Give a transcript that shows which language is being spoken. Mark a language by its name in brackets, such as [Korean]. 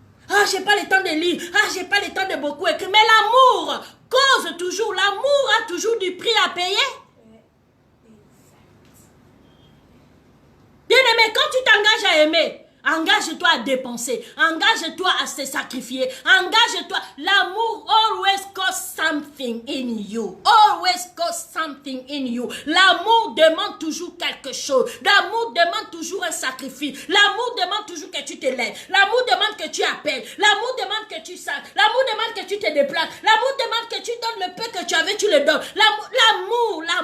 [French] Ah, j'ai pas le temps de lire. Ah, j'ai pas le temps de beaucoup écrire. Mais l'amour cause toujours. L'amour a toujours du prix à payer. Bien aimé, quand tu t'engages à aimer, engage-toi à dépenser. Engage-toi à se sacrifier. Engage-toi. [English] L'amour always costs something in you. Always costs something in you. [French] L'amour demande toujours quelque chose. L'amour demande toujours un sacrifice. L'amour demande toujours que tu te lèves. L'amour demande que tu appelles. L'amour demande que tu sacs. L'amour demande que tu te déplaces. L'amour demande que tu donnes le peu que tu avais, tu le donnes. L'amour.